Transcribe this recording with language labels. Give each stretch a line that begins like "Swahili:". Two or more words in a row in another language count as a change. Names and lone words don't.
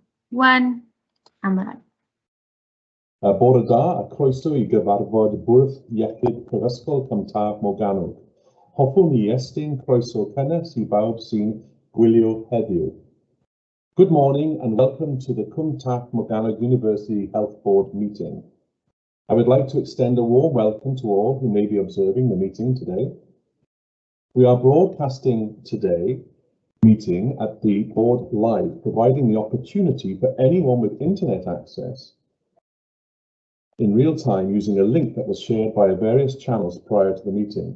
Welsh: 1, ymlaen. Bore da a croeso I gyfarfod bwrdd iechyd Prifysgol Cymtaf Morgannwg. Hoffwn I estyn croeso cynnes I bawb sy'n gwylio heddiw.
English: Good morning and welcome to the Cymtaf Morgannwg University Health Board meeting. I would like to extend a warm welcome to all who may be observing the meeting today. We are broadcasting today meeting at the board live, providing the opportunity for anyone with internet access in real time using a link that was shared by various channels prior to the meeting.